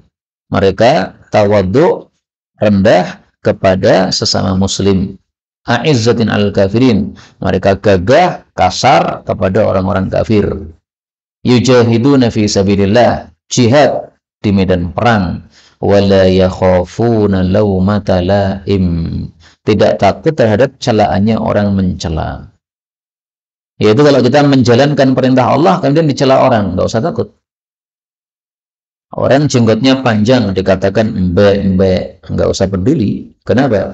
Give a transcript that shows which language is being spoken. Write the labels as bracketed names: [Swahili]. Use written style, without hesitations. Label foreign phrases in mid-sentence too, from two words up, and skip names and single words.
[Indonesian] Mereka tawadhu, rendah kepada sesama muslim. [Arabic] أعزة على الكافرين. [Indonesian] Mereka gagah, kasar kepada orang-orang kafir. [Arabic] يجاهدون في سبيل الله, [Indonesian] jihad di medan perang. [Arabic] ولا يخافون لومة لائم. [Indonesian] Tidak takut terhadap celaannya orang mencela. Yaitu kalau kita menjalankan perintah Allah kemudian dicela orang, nggak usah takut. Orang jenggotnya panjang dikatakan embe, nggak usah peduli. Kenapa?